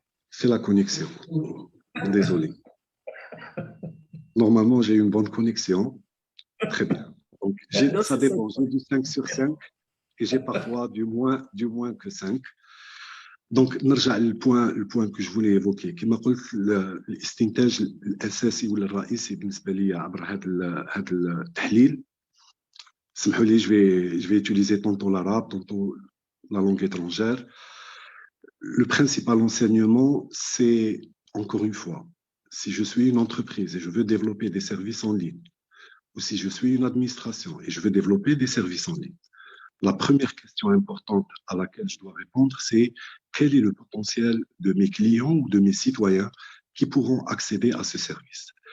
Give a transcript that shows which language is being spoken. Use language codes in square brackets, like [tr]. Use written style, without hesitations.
[fr] C'est la connexion. Désolé. Normalement, j'ai une bonne connexion. Très bien. Donc, ça dépend. J'ai du 5 sur 5 et j'ai parfois du moins que 5. Donc, [ar] نرجع البوان [fr] que je voulais évoquer. [ar] كما قلت الاستنتاج الأساسي ولا الرئيسي بالنسبة لي عبر هذا التحليل. اسمحوا لي, [fr] je vais utiliser tantôt l'arabe, tantôt la langue étrangère. Le principal enseignement, c'est, encore une fois, si je suis une entreprise et je veux développer des services en ligne, ou si je suis une administration et je veux développer des services en ligne, la première question importante à laquelle je dois répondre, c'est quel est le potentiel de mes clients ou de mes citoyens qui pourront accéder à ce service.